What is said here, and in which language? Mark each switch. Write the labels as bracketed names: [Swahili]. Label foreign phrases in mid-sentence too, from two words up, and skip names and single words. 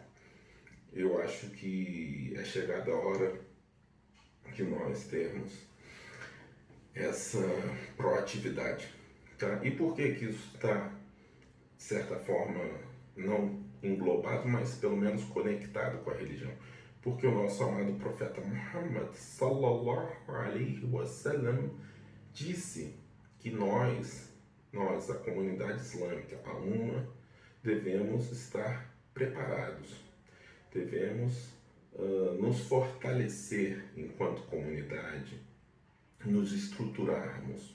[Portuguese] Eu acho que é chegada a hora de nós termos essa proatividade, tá? E por que isso está, de certa forma, não englobado, mas pelo menos conectado com a religião? Porque o nosso amado profeta Muhammad [Arabic] صلى الله عليه وسلم [Portuguese] disse que nós, a comunidade islâmica, a Umma, devemos estar preparados, devemos nos fortalecer enquanto comunidade, nos estruturarmos.